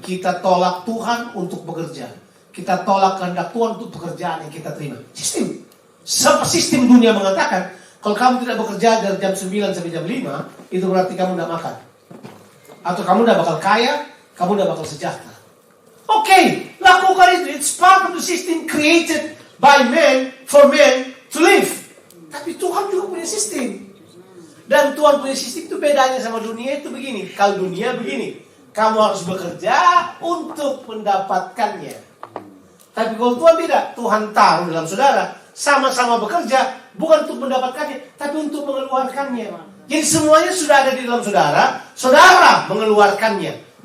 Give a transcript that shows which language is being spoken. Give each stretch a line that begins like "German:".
Indonesian: Kita tolak Tuhan untuk bekerja. Kita tolak kehendak Tuhan untuk pekerjaan yang kita terima. Sistem dunia mengatakan, kalau kamu tidak bekerja dari jam 9 sampai jam 5, itu berarti kamu tidak makan. Atau kamu tidak bakal kaya, kamu tidak bakal sejahtera. Oke, lakukan itu.
English: It's part of the system created by men for men to live.
Indonesian: Tapi Tuhan juga punya sistem. Dan Tuhan punya sistem itu bedanya sama dunia itu begini. Kalau dunia begini, kamu harus bekerja untuk mendapatkannya. Tapi kalau Tuhan tidak, Tuhan taruh dalam saudara, sama-sama bekerja bukan untuk mendapatkannya, tapi untuk mengeluarkannya. Jadi semuanya sudah ada di dalam saudara, saudara mengeluarkannya.